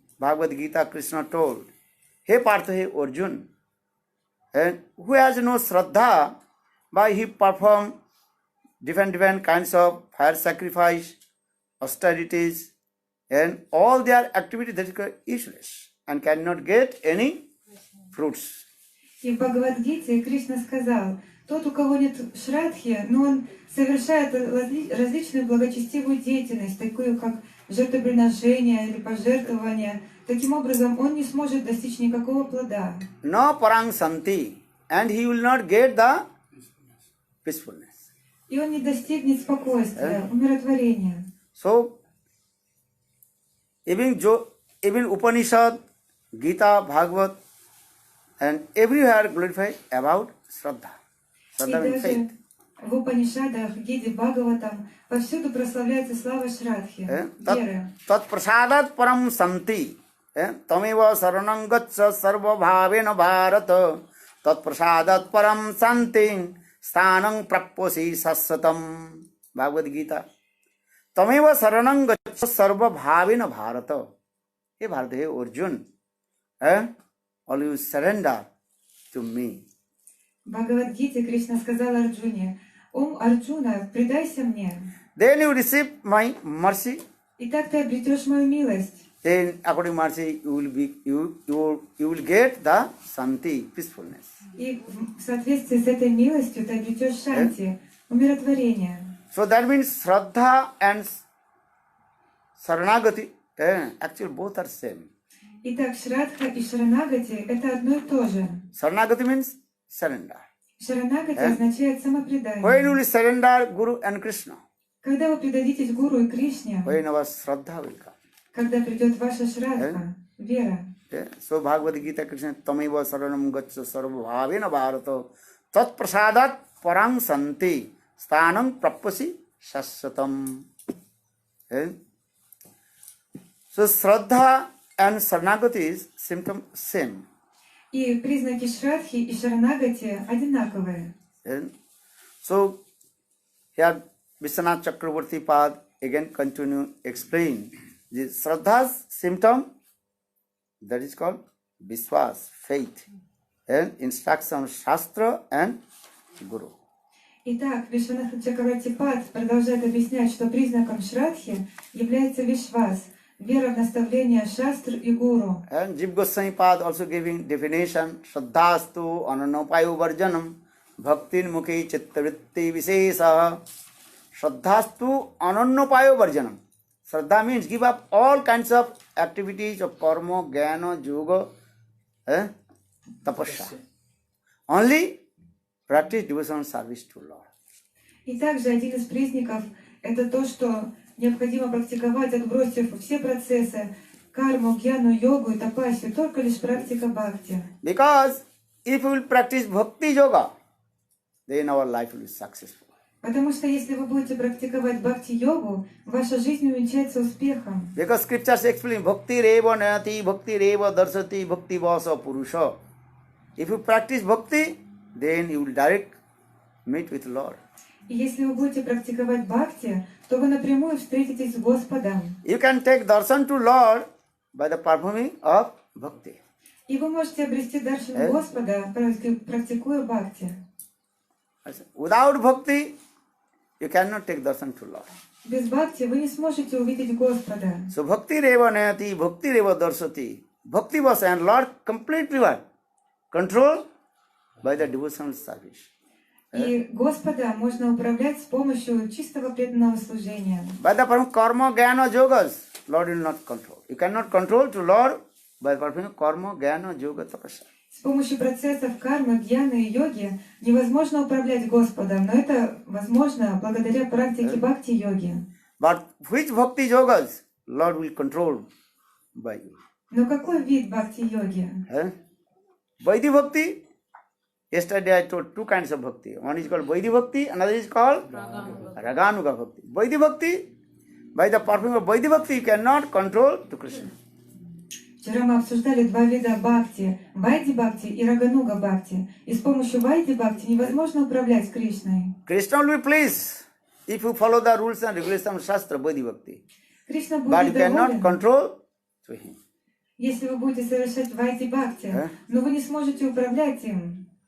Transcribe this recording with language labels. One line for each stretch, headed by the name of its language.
English: Bhagavad Gita Krishna told, Hey Partha, hey Arjun, and who has no Sraddha, by he perform different kinds of fire sacrifice, austerities, and all their activities that are useless and cannot get any fruits.
Russian: И в Бхагавад-гите Кришна сказал, тот, у кого нет шрадхи, но он совершает различную благочестивую деятельность, такую как жертвоприношение или пожертвование. Таким образом, он не сможет достичь никакого плода.
Sanskrit: No parang santi,
English: and he will not get the peacefulness.
Russian: И он не достигнет спокойствия, умиротворения.
English: So, even Upanishad, Gita, Bhagavad, and everywhere glorify about Sraddha.
Russian: И
English: Sraddha means
Russian: даже
English: faith.
Russian: в Упанишадах, Гиде, Бхагаватам повсюду прославляется слава Шрадхи, веры.
Sanskrit: Tat prasadat param santi. Tameva saranam gatsa sarva bhavena bharata. Tat prasadat param santi. Sthanam prapasi sasatam. Bhagavad Gita. Tameva saranam gatsa sarva bhavena bharata.
English: Hey Bharata, hey Arjun. Always surrender to me.
Russian: В Бхагавад-гите Кришна сказал Арджуне, «О Арджуна, предайся мне».
English: Then you receive my mercy
Russian: Итак, ты обретешь мою милость.
English: Then, according to mercy, you will get the Santi, peacefulness.
Russian: И в соответствии с этой милостью ты обретешь шанти, умиротворение.
English: So that means Sraddha and Saranagati, actually both are same.
Russian: Итак, Шрадха и Шаранагати – это одно и то же.
English: Saranagati means surrender.
Russian: Шаранагати означает самопредание.
English: When you will surrender Guru and Krishna,
Russian: Когда вы предадитесь Гуру и Кришне,
English: when our Sraddha will come.
Russian: когда придет ваша Шрадха, вера.
Sanskrit: So Bhagavad Gita Krishna Tameva Saranam Gaccha Sarvabhavena Bharata Tat Prasadat Parang Santi Stanam Prapasi Shashatam.
English: So Sraddha and Saranagati is symptom same.
Russian: И признаки Шрадхи и Шаранагати одинаковые.
English: So here Vishwanath Chakravarti Pad again continue explain the Sraddha's symptom, that is called Vishwas, faith, and instruction of Shastra and Guru.
Russian: Итак, Вишванатха Чакравартипад продолжает объяснять, что признаком Шрадхи является Вишвас, вера в наставления Шастр и Гуру.
English: And Jiva Goswami Pad also giving definition,
Sanskrit: Shraddhastu Ananopayo Varjanam Bhaktin Mukhi Chittavritti Visesa. Shraddhastu Ananopayo Varjanam.
English: Shraddha means give up all kinds of activities of karma, jnana, yoga, tapasya. Only practice devotional service to Lord.
Russian: И также один из признаков – это то, что необходимо практиковать, отбросив все процессы, карму, гьяну, йогу и тапасию, только лишь практика бхакти.
English: Because if we will practice bhakti yoga, then our life will be successful.
Russian: Потому что если вы будете практиковать бхакти-йогу, ваша жизнь увенчается успехом.
English: Because scriptures explain
Sanskrit: bhakti reva nayati, bhakti reva darsati, bhakti vasa purusha.
English: If you practice bhakti, then you will direct meet with Lord.
Russian: И если вы будете практиковать бхакти, то вы напрямую встретитесь с Господом.
English: You can take darshan to Lord by the performing of bhakti.
Russian: И вы можете обрести даршан Господа, практикуя бхакти.
English: Without bhakti, you cannot take darshan to Lord.
Russian: Без бхакти вы не сможете увидеть Господа.
English: So
Sanskrit: bhakti reva nayati, bhakti reva darsati, bhakti vasa,
English: and Lord completely what? Control by the devotional service.
Russian: И Господа можно управлять с помощью чистого преданного служения.
English: By the performing karma, jnana, yogas, Lord will not control. You cannot control to Lord by performing karma, jnana, yoga, tapasya.
Russian: С помощью процессов кармы, гьяны и йоги невозможно управлять Господом, но это возможно благодаря практике бхакти-йоги.
English: But which bhakti yogas Lord will control by you?
Russian: Но какой вид бхакти-йоги?
English: Vaidhi bhakti. Yesterday I told two kinds of bhakti. One is called Vaidhi bhakti, another is called Raganuga bhakti. Vaidhi bhakti, by the performing of Vaidhi bhakti, you cannot control to Krishna.
Russian: Вчера мы обсуждали два вида бхакти – Вайди бхакти и Рагануга бхакти. И с помощью Вайди бхакти невозможно управлять Кришной.
English: Krishna will be pleased if you follow the rules and regulations of Shastra, Vaidhi bhakti.
Russian: Кришна
English: But you
Russian: будет
English: cannot
Russian: доволен,
English: control to him.
Russian: если вы будете совершать Вайди бхакти, но вы не сможете управлять им.